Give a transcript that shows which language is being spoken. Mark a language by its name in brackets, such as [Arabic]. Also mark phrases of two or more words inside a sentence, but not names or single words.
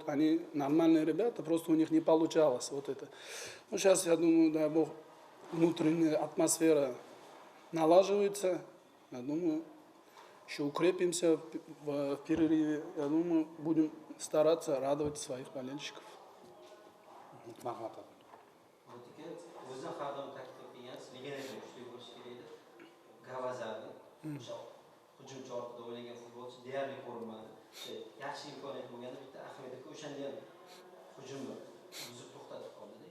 [Russian] Они нормальные ребята, просто у них не получалось вот это. Ну, сейчас, я думаю, дай Бог, внутренняя атмосфера налаживается. Я думаю, еще укрепимся в перерыве. Я думаю, будем стараться радовать своих болельщиков. [Uzbek] Hujumchi ortida o'ynagan futbolchi deyarli ko'rinmadi. Yaxshi imkoniyat bo'lganda bitta Ahmed aka o'shanda ham hujumni buzib to'xtatib qoldi-da.